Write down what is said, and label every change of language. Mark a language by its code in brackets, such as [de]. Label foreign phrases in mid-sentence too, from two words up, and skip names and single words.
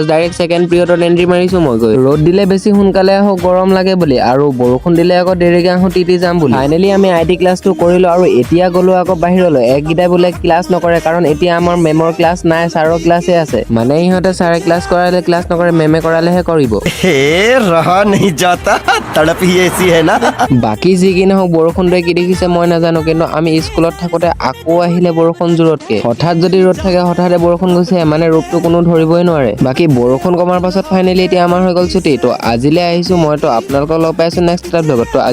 [en] direct second period [as] এন্ট্ৰি মাৰিছো মই গৈ। ৰ'দ দিলে বেছি সোনকালে আহো, গৰম লাগে বুলি, আৰু বৰষুণ দিলে আকৌ দেৰিকে আহো তিতি যাম বুলি। ফাইনেলি আমি IT ক্লাছটো কৰিলো আৰু এতিয়া গলো আকৌ বাহিৰলৈ। একগিটাই বোলে ক্লাছ নকৰে, কাৰণ এতিয়া আমাৰ মেমৰ ক্লাছ নাই, ছাৰৰ ক্লাছে আছে। মানে ইহঁতে ছাৰে ক্লাছ কৰালে ক্লাছ নকৰে, মেমে কৰালেহে কৰিব। [hi] रहा नहीं जाता, तड़प ही ऐसी है ना। [as] বাকী যি কি নহওক বৰষুণটোৱে কি দেখিছে মই নাজানো, কিন্তু আমি স্কুলত থাকোতে আকৌ আহিলে বৰষুণ জোৰতকে। হঠাৎ যদি ৰ'দ থাকে হঠাতে বৰষুণ গুচি আহে, মানে ৰূপটো কোনো ধৰিবই নোৱাৰে। বাকী বৰষুণ কমাৰ পাছত ফাইনেলি এতিয়া আমাৰ হৈ গ'ল ছুটি। তো আজিলৈ আহিছো মই, তো আপোনালোকক লগ পাইছো নেক্সট এটা ব্লগত।